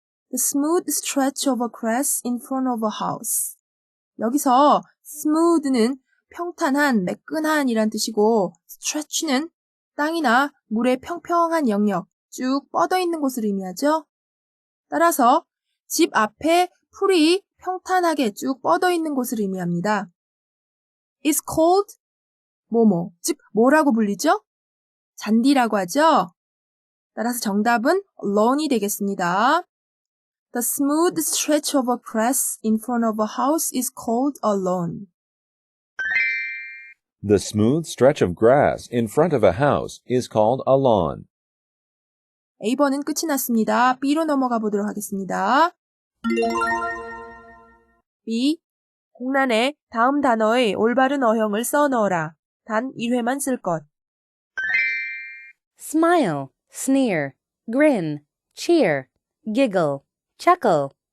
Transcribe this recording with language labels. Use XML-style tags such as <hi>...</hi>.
<en>The smooth stretch of a grass in front of a house.</en> <ko>여기서 smooth는 평탄한, 매끈한이란 뜻이고 stretch는 땅이나 물의 평평한 영역, 쭉 뻗어 있는 곳을 의미하죠. 따라서 집 앞에 풀이 평탄하게 쭉 뻗어 있는 곳을 의미합니다.</ko> <en>It's called</en> <ko>뭐뭐, 즉 뭐라고 불리죠? 잔디라고 하죠. 따라서 정답은 lawn이 되겠습니다.</ko> <en>The smooth stretch of a grass in front of a house is called a lawn. The smooth stretch of grass in front of a house is called a lawn.</en> <ko>A번은 끝이 났습니다. B로 넘어가 보도록 하겠습니다.</ko> <en>B.</en> <ko>공란에 다음 단어의 올바른 어형을 써 넣어라. 단 1회만 쓸 것.</ko> <en>Smile, sneer, grin, cheer, giggle, chuckle.</en>